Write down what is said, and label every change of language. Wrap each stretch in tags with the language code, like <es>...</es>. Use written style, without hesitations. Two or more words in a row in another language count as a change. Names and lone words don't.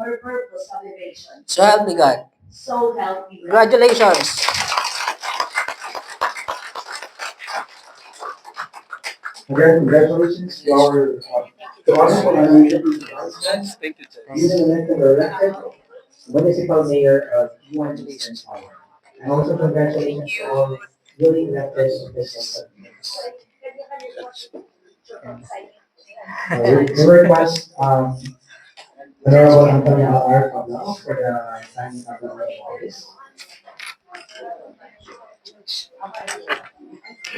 <en>or purpose of evasion. So help me God. So help me God. Congratulations! Again, congratulations to our, to us, Thank you, Chair. newly elected or elected municipal mayor of Guiuan, Eastern Samar. And also congratulations to all newly elected officials. We request, Honorable Antonio R. Pablao for the signing of the office.</en>